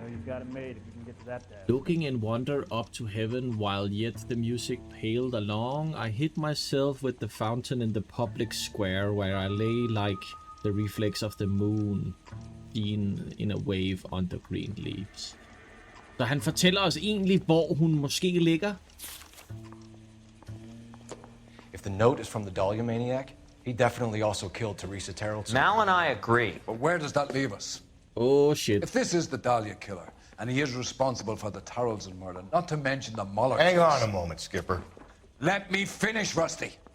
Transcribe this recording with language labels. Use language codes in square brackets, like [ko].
[en] You've got it made if you can get to that day. Looking in wonder up to heaven, while yet the music paled along, I hid myself with the fountain in the public square, where I lay like the reflex of the moon, seen in a wave under green leaves. [da] Så han fortæller os egentlig, hvor hun måske ligger. [en] If the note is from the Dahlia maniac, he definitely also killed Teresa Terrell. Mal and I agree. But where does that leave us? Oh shit. If this is the Dahlia killer, and he is responsible for the Tarrelson murder, not to mention the Muller Hang case. on a moment, Skipper. Let me finish, Rusty.